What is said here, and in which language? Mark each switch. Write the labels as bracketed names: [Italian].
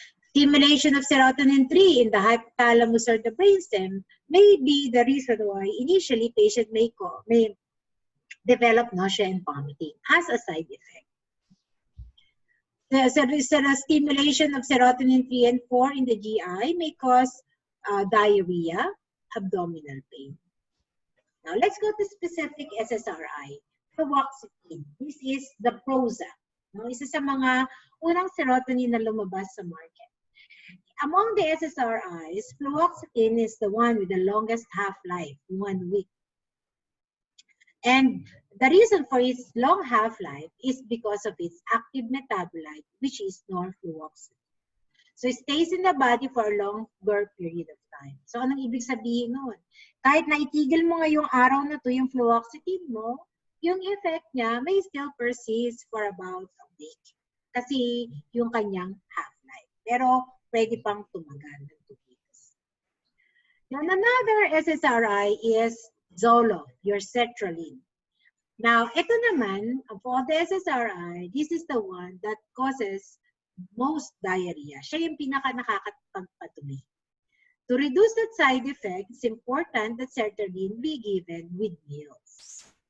[English] Stimulation of serotonin 3 in the hypothalamus or the brainstem may be the reason why initially patient may develop nausea and vomiting as a side effect. The stimulation of serotonin 3 and 4 in the GI may cause diarrhea, abdominal pain. Now, let's go to specific SSRI. Fluoxetine. This is the Prozac. No? [Filipino] Isa sa mga unang serotonin na lumabas sa market. [English] Among the SSRIs, fluoxetine is the one with the longest half-life, 1 week. And the reason for its long half-life is because of its active metabolite, which is norfluoxetine. So it stays in the body for a longer period of time. [Filipino] So anong ibig sabihin nun? Kahit na itigil mo ngayong araw na to yung fluoxetine mo, yung effect niya [English] may still persist for about a week. [Filipino] Kasi yung kanyang half-life. Pero pwede pang tumagal ng 2 weeks. [English] Then another SSRI is Zoloft, your sertraline. Now, [Filipino] ito naman, [English] of all the SSRI, this is the one that causes most diarrhea. [Filipino] Siya yung pinaka-nakakapagpatuloy. [English] To reduce that side effect, it's important that sertraline be given with meals.